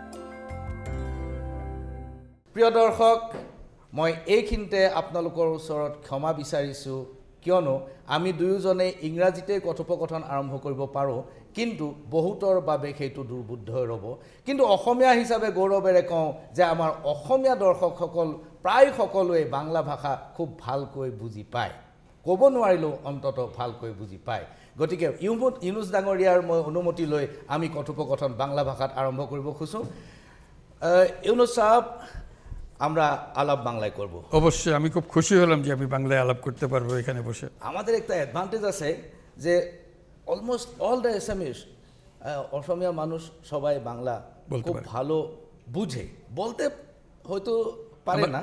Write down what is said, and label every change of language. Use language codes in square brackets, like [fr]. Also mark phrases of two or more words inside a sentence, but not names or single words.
[as] প্ৰিয় দৰ্শক, মই এইখিনিতে আপোনালোকৰ ওচৰত ক্ষমা বিচাৰিছোঁ, কিয়নো আমি দুয়োজনে ইংৰাজীতে কথোপকথন আৰম্ভ কৰিব পাৰোঁ, কিন্তু বহুতৰ বাবে সেইটো দুৰ্বোধ্য ৰ'ব। কিন্তু অসমীয়া হিচাপে গৌৰৱেৰে কওঁ যে আমাৰ অসমীয়া দৰ্শকসকল প্ৰায় সকলোৱে বাংলা ভাষা খুব ভালকৈ বুজি পায়, ক'ব নোৱাৰিলেও অন্ততঃ ভালকৈ বুজি পায়। গতিকে ইউনুছ ডাঙৰীয়াৰ মই অনুমতি লৈ আমি কথোপকথন বাংলা ভাষাত [bn] আরম্ভ করব [as] খুঁজুঁ। [bn] ইউনুস সাহেব, আমরা আলাপ বাংলায় করব। অবশ্যই, আমি খুব খুশি হলাম যে আমি বাংলায় আলাপ করতে পারবো এখানে বসে। আমাদের একটা অ্যাডভান্টেজ আছে যে [en] almost all the SMS [bn] অসমীয়া মানুষ সবাই বাংলা খুব ভালো বুঝে, বলতে হয়তো পারে না,